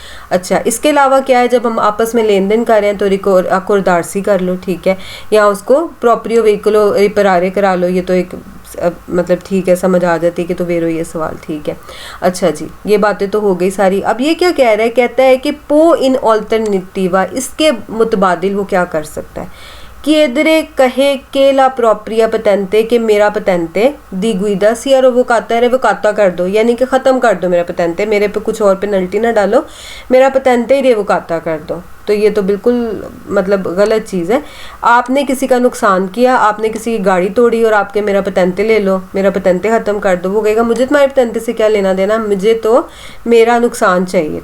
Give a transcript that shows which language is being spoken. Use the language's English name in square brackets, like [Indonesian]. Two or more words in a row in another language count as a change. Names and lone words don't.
[Hindi] अच्छा, इसके अलावा क्या है, जब हम आपस में लेन देन कर रहे हैं तो अकोरदारसी कर लो, ठीक है, या उसको [Italian] proprio veicolo riparare [Hindi] करा लो, ये तो एक मतलब ठीक है, समझ आ जाती है कि तो वेरो ये सवाल, ठीक है। अच्छा जी, ये बातें तो हो गई सारी। अब ये क्या कह रहा है, कहता है कि [Italian] poi in alternativa, [Hindi] इसके मुतबादिल वो क्या कर सकता है, chiedere कहे [Italian] che la propria patente che [Hindi] मेरा [Italian] patente di guida sia revocata, revocata [Hindi] कर दो, यानी कि ख़त्म कर दो मेरा patente, मेरे पे कुछ और पेनल्टी ना डालो, मेरा patente ही रेवोकाता कर दो। तो ये तो बिल्कुल मतलब गलत चीज़ है। आपने किसी का नुकसान किया, आपने किसी की गाड़ी तोड़ी और आपके मेरा पतेंते ले लो, मेरा पतेंते ख़त्म कर दो, वो कहेगा मुझे तुम्हारे पतेंते से क्या लेना देना, मुझे तो मेरा नुकसान चाहिए।